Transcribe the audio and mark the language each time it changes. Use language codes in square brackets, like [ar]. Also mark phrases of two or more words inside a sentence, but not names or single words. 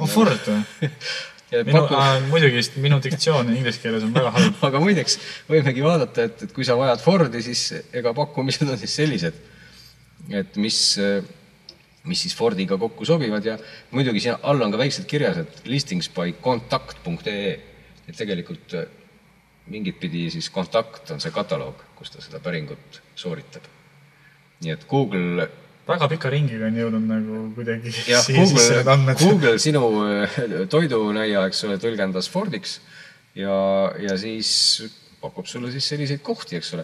[et] Ford või? Muidugi minu diktsioon inglise keeles on väga halb. Aga muideks võimegi vaadata, et kui sa vajad Fordi, siis ega pakkumised on siis sellised, et mis siis Fordiga kokku sobivad ja muidugi siin all on ka väiksed kirjas, et [en] listings by contact.ee, [et] et tegelikult mingit pidi siis kontakt on see kataloog, kus ta seda päringut sooritab. Nii et Google väga pika ringiga on jõudnud nagu kuidagi ja Google sinu toidunäia, eks ole, tõlgendas Fordiks ja siis pakub sulle siis selliseid kohti, eks ole.